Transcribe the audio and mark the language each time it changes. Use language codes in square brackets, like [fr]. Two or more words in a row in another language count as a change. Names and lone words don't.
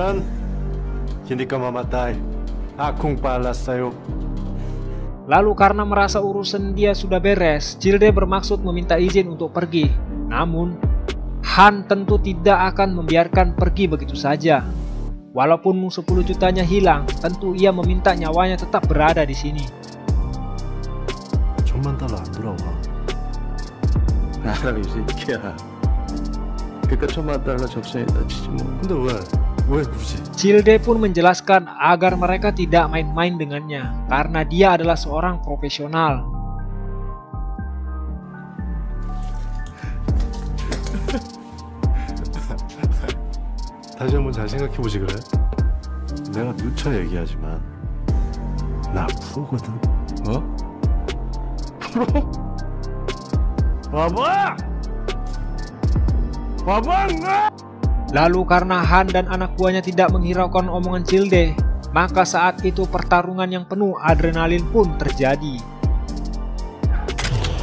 [id] Lalu karena merasa urusan dia sudah beres, Childe bermaksud meminta izin untuk pergi. Namun, Han tentu tidak akan membiarkan pergi begitu saja. Walaupun 10 jutanya hilang, tentu ia meminta nyawanya tetap berada di sini. [ko] $1000,000 안 돌아와. 알아 이 새끼야. 그니까 $1000,000 적성했다 치지 뭐. 근데 왜 굳이? [id] Childe pun menjelaskan agar mereka tidak main-main dengannya karena dia adalah seorang profesional. [ko] 다시 한번 잘 생각해보지 그래? 내가 누차 얘기하지만 나 프로거든. 어? 프로? 와봐! 와봐! [id] Lalu karena Han dan anak buahnya tidak menghiraukan omongan Childe, maka saat itu pertarungan yang penuh adrenalin pun terjadi.